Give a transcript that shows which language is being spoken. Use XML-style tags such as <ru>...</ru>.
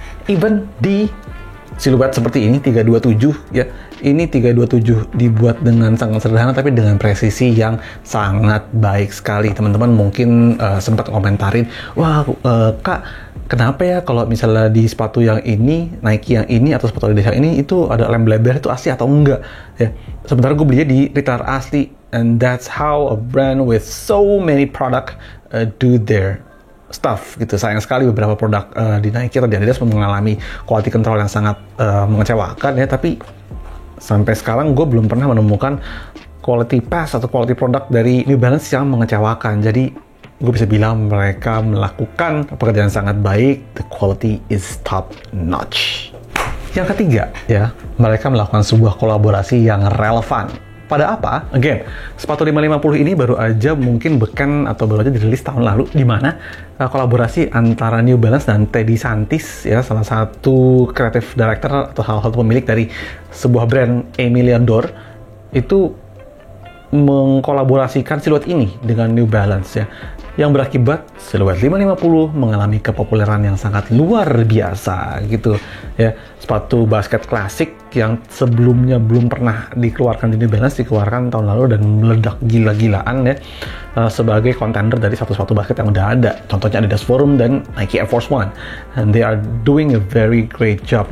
<id>Even di siluet seperti ini 327 ya, ini 327 dibuat dengan sangat sederhana tapi dengan presisi yang sangat baik sekali. Teman-teman mungkin sempat komentarin, wah kak, kenapa ya kalau misalnya di sepatu yang ini, Nike yang ini atau sepatu Adidas yang ini itu ada lem bleber, itu asli atau enggak ya? Sebenarnya gue belinya di retailer asli,</id> <en>and that's how a brand with so many product do their stuff</en> <id>gitu. Sayang sekali beberapa produk di Nike atau di Adidas mengalami quality control yang sangat mengecewakan ya, tapi sampai sekarang gue belum pernah menemukan quality pass atau quality product dari New Balance yang mengecewakan. Jadi gue bisa bilang mereka melakukan pekerjaan sangat baik,</id> <en>the quality is top notch.</en> <id>Yang ketiga ya, mereka melakukan sebuah kolaborasi yang relevan. Pada apa? Again, sepatu 550 ini baru aja mungkin beken atau baru aja dirilis tahun lalu, di mana kolaborasi antara New Balance dan Teddy Santis ya, salah satu creative director atau salah satu pemilik dari sebuah brand Emilian Dor, itu mengkolaborasikan siluet ini dengan New Balance ya, yang berakibat siluet 550 mengalami kepopuleran yang sangat luar biasa gitu ya. Sepatu basket klasik yang sebelumnya belum pernah dikeluarkan di New Balance dikeluarkan tahun lalu dan meledak gila-gilaan ya, sebagai contender dari sepatu basket yang udah ada. Contohnya Adidas Forum dan Nike Air Force One,</id> <en>and they are doing a very great job.</en>